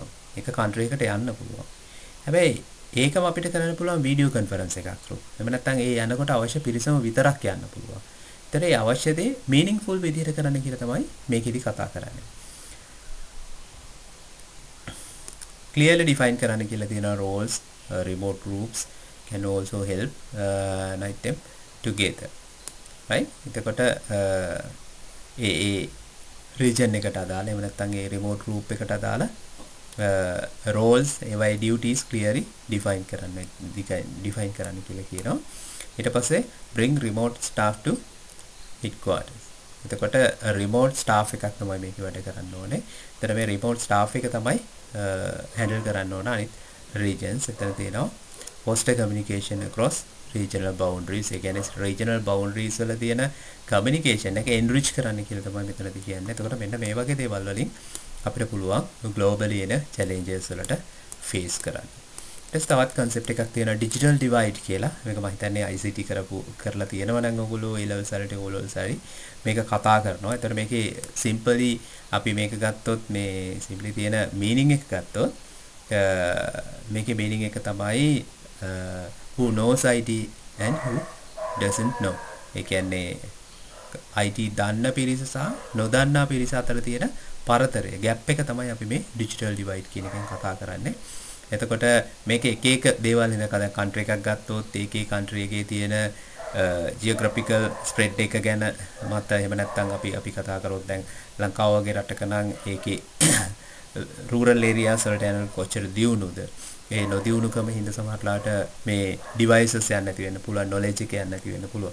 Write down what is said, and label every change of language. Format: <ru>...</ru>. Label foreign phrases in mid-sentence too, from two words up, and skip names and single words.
<si>ඒක country එකට යන්න පුළුවන්. හැබැයි ඒකම අපිට කරන්න පුළුවන්</si> <en>video conference</en> <si>එකක් through. එහෙම නැත්නම් ඒ යනකොට අවශ්‍ය පිරිසම විතරක් යන්න පුළුවන්. ඒතර ඒ අවශ්‍ය දේ meaningful විදිහට කරන්න කියලා තමයි මේකෙදි කතා කරන්නේ.</si> <en>clearly define</en> <si>කරන්න කියලා තියෙනවා</si> <en>roles, remote groups can also help unite them together. right?</en> <si>එතකොට ඒ region එකට අදාළ එහෙම නැත්නම් ඒ</si> <en>remote group</en> <si>එකට අදාළ roles ඒවයි</si> <en>duties clearly define</en> <si>කරන්න කියලා කියනවා. ඊට පස්සේ</si> <en>bring remote staff to headquarters.</en> <si>එතකොට</si> <en>remote staff</en> <si>එකක් තමයි මේක වැඩ කරන්න ඕනේ. එතන මේ</si> <en>remote staff</en> <si>එක තමයි handle කරන්න ඕන අනිත් regions. එතන තියෙනවා</si> <en>foster communication across regional boundaries.</en> <si>ඒ කියන්නේ</si> <en>regional boundaries</en> <si>වල තියෙන communication එක enrich කරන්න කියලා තමයි මෙතනදී කියන්නේ. එතකොට මෙන්න මේ වගේ දේවල් වලින් අපිට පුළුවන් globally එන challenges වලට face කරන්න. ඊට තවත් concept එකක් තියෙනවා</si> <en>digital divide</en> <si>කියලා. මේක මම හිතන්නේ ICT කරලා තියෙනවා නම් ඔයගොල්ලෝ</si> <en>A level</en> <si>සැරට</si> <en>O level</en> <si>සැරි මේක කතා කරනවා. ඒතර මේකේ simply අපි මේක ගත්තොත් මේ simply තියෙන meaning එක ගත්තොත් මේකේ meaning එක තමයි</si> <en>who knows IT and who doesn't know.</en> <si>ඒ කියන්නේ IT දන්න පිරිස සහ නොදන්නා පිරිස අතර තියෙන පරතරය gap එක තමයි අපි මේ</si> <en>digital divide</en> <si>කියන එකෙන් කතා කරන්නේ. එතකොට මේක එක එක දේවල් ඉඳලා දැන් country එකක් ගත්තොත් ඒකේ country එකේ තියෙන</si> <en>geographical spread</en> <si>එක ගැන මත එහෙම නැත්නම් අපි කතා කරොත් දැන් ලංකාව වගේ රටක නම් ඒකේ</si> <en>rural areas</en> <si>වලට යන කොච්චර දියුණුද ඒ නොදියුණුකම හින්දා සමහරట్లాට මේ devices යන්න නැති වෙන්න පුළුවන් knowledge එක යන්න නැති වෙන්න පුළුවන්.</si>